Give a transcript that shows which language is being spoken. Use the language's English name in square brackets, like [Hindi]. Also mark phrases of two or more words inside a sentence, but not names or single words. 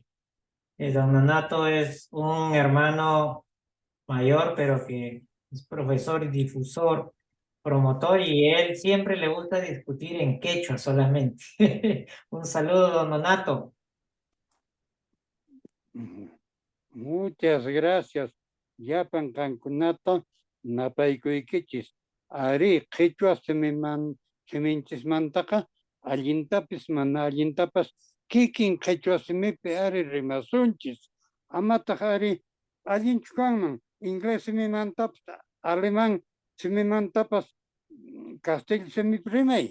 [Spanish] Don Donato es un hermano mayor, pero que es profesor y difusor, promotor, y él siempre le gusta discutir en quechua solamente. Un saludo, don Donato. Muchas gracias. [Quechua] Yapan kankunata napaykuykichisq. Ari qhichwa siminchismantaqa allintapis mana allintapas kikin qhichwa simipi ari rimasunchis. Amataq ari allinchu kanman inglés simimantapas alemán simimantapas castellano simipi rimay.